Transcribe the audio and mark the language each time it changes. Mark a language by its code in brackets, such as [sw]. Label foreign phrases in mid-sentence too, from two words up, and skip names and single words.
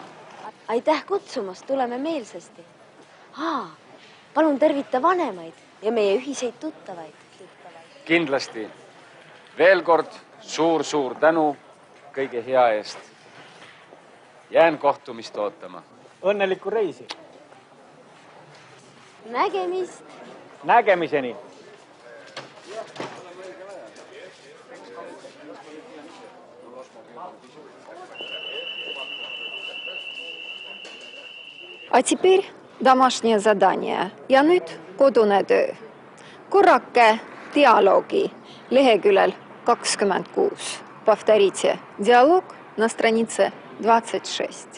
[et] Aitäh kutsumast, tuleme meelsasti. Palun tervita vanemaid ja meie ühiseid tuttavaid. Kindlasti. Veel kord suur tänu kõige hea eest. Jään kohtumist ootama. Õnnelikku reisi. Nägemist. Nägemiseni. [ru] А теперь домашнее задание. [et] Ja nüüd kodune töö. Korrake dialoogi leheküljel 26. [ru] Повторите диалог на странице 26.